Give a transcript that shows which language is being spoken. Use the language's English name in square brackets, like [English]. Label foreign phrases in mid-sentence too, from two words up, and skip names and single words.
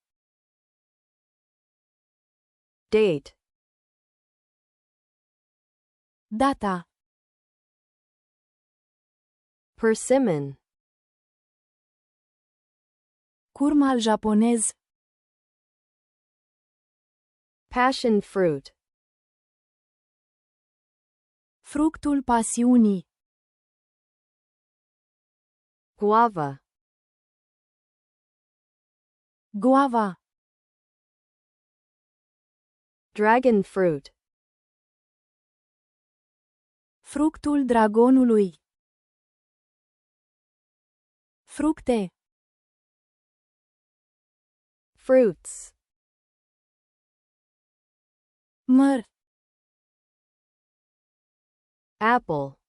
[English] date, [Romanian] data, [English] persimmon, [Romanian] curmal japonez, [English] passion fruit, [Romanian] fructul pasiunii, [English] guava, guava, dragon fruit, [Romanian] fructul dragonului, fructe, [English] fruits, [Romanian] măr, [English] apple,